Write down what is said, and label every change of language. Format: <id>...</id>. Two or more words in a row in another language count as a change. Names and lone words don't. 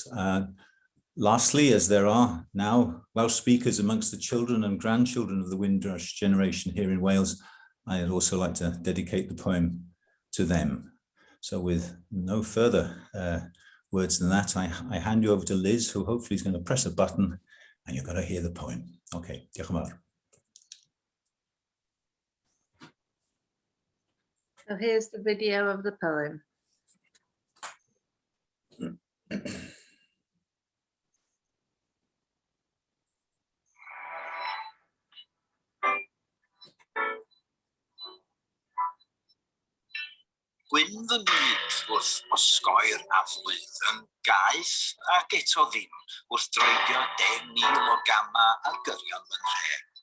<en>Lastly, as there are now Welsh speakers amongst the children and grandchildren of the Windrush generation here in Wales, I'd also like to dedicate the poem to them. So with no further words than that, I hand you over to Liz, who hopefully is going to press a button and you're going to hear the poem.</en> <cy>Okay, diolch yn fawr.</cy> <en>So here's the video of the poem.</en> <cy>Gwyn fy myd wrth osgoi'r aflwydd yn gaeth ac eto ddim wrth droedio 10,000 o gama a gyrion fy nhre.</cy>